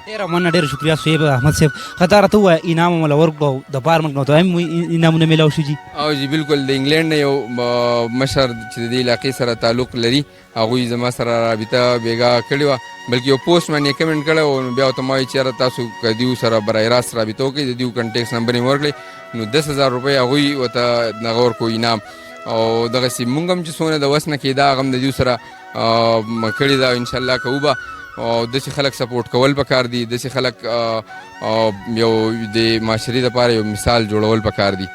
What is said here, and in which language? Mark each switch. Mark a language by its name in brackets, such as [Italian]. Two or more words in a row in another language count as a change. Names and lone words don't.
[Pashto] ډېره مننه، ډېره شکریه سهیب احمد صاحب. ښه راته ووایه انعام مو له ورکړو د پارمنټ نه، ته هم انعامونه میلاو شو؟ جي او جی بالکل، د انګلینډ نه یو مشر چې د دې علاقې سره تعلق لري، هغوی زما سره رابطه بیګا کړې وه، بلکې یو پوسټ باندې یې کمنټ کړی و، نو بیا ورته ما وایي چې یاره تاسو که دیو سره [Urdu] برای راست [Pashto] رابطه وکړئ، د دیو [English] contact number [Pashto] یې ورکړئ، نو 10,000 روپۍ هغوی ورته دغه ورکړو انعام. او دغسې مونږ هم چې څونه د وس نه کېده هغه هم د دیو سره کړې ده، انشاءالله کوو به. او داسې خلک سپورټ کول پکار دي، داسې خلک یو د معاشرې دپاره یو مثال جوړول پکار دي.